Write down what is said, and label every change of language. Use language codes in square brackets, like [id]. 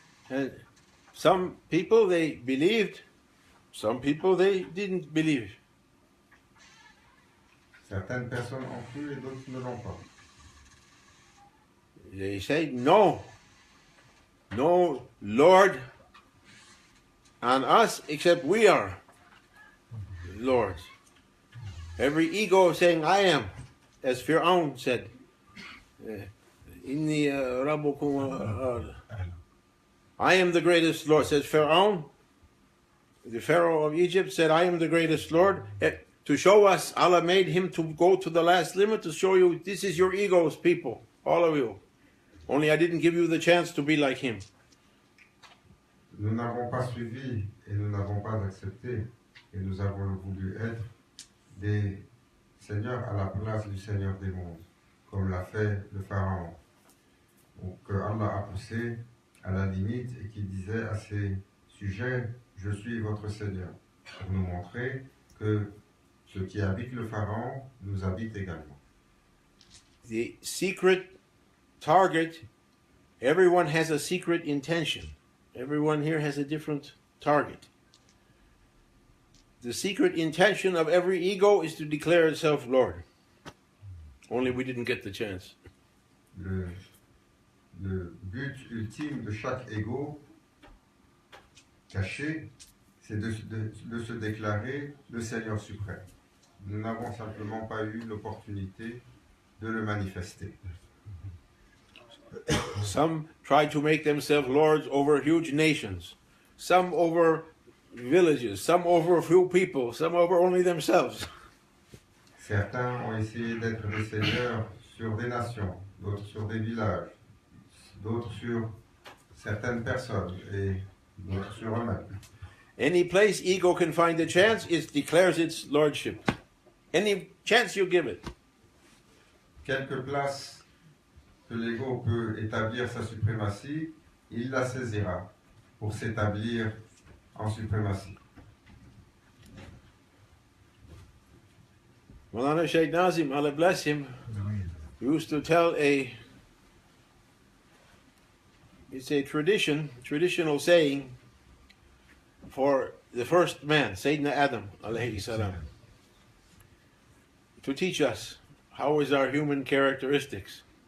[en] And some people, they believed, some people, they didn't believe. [fr] Certaines personnes ont cru et d'autres ne l'ont pas. [en] They say, no Lord on us except we are lords. Every ego saying, I am, as Fir'aun said, [ar] Inni Rabbukum, [en] I am the greatest Lord, says Fir'aun. The Pharaoh of Egypt said, I am the greatest Lord. To show us, Allah made him to go to the last limit to show you, this is your egos, people, all of you. Only I didn't give you the chance to be like him. [fr] Nous n'avons pas suivi et nous n'avons pas accepté et nous avons voulu être des seigneurs à la place du Seigneur des mondes, comme l'a fait le Pharaon, que Allah a poussé à la limite et qui disait à ses sujets, je suis votre Seigneur, pour nous montrer que ce qui habite le Pharaon nous habite également. [en] The secret target Everyone has a secret intention. Everyone here has a different target. The secret intention of every ego is to declare itself Lord. Only we didn't get the chance. [fr] Le but ultime de chaque ego caché, c'est de se déclarer le Seigneur suprême. Nous n'avons simplement pas eu l'opportunité de le manifester. [en] Some try to make themselves lords over huge nations, some over villages, some over a few people, some over only themselves. [fr] Certains ont essayé d'être des seigneurs sur des nations, d'autres sur des villages, d'autres sur certaines personnes et d'autres sur eux-mêmes. [en] Any place ego can find a chance, it declares its lordship. Any chance you give it. [fr] Quelque place que l'ego peut établir sa suprématie, il la saisira pour s'établir en suprématie. [en] Maulana Shaykh Nazim, Allah bless him, used to tell it's a traditional saying for the first man, Sayyidina Adam, alayhi salam, to teach us how is our human characteristics.